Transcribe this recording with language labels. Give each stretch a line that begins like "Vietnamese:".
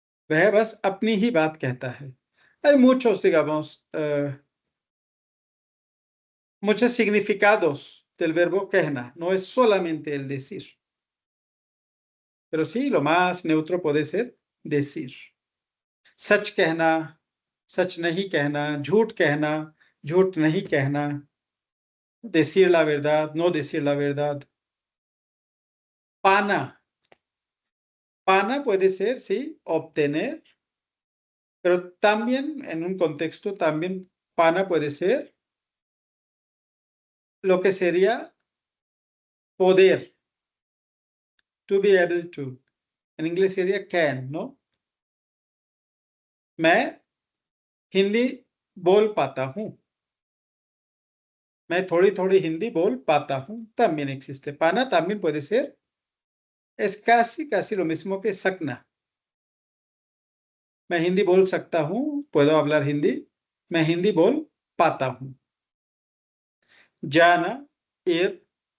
Hindi: वह बस अपनी ही बात कहता है.
Spanish: Hay muchos, digamos, muchos significados del verbo कहना. No es solamente el decir. Pero sí, lo más neutro puede ser decir.
Hindi: सच कहना, सच नहीं कहना, झूठ कहना, झूठ नहीं कहना,
Spanish: decir la verdad, no decir la verdad.
Hindi: Pana.
Spanish: Pana puede ser, sí, obtener, pero también en un contexto, también pana puede ser lo que sería poder.
English: To be able to.
Spanish: En inglés sería can, ¿no?
Hindi: मैं हिंदी बोल पाता हूँ. मैं थोड़ी हिंदी बोल पाता हूँ.
Spanish: También existe. Pana también puede ser. Es casi lo mismo que sakna.
Hindi: मैं हिंदी बोल सकता हूँ.
Spanish: Puedo hablar hindi.
Hindi: मैं हिंदी बोल पाता हूँ. जाना, ir.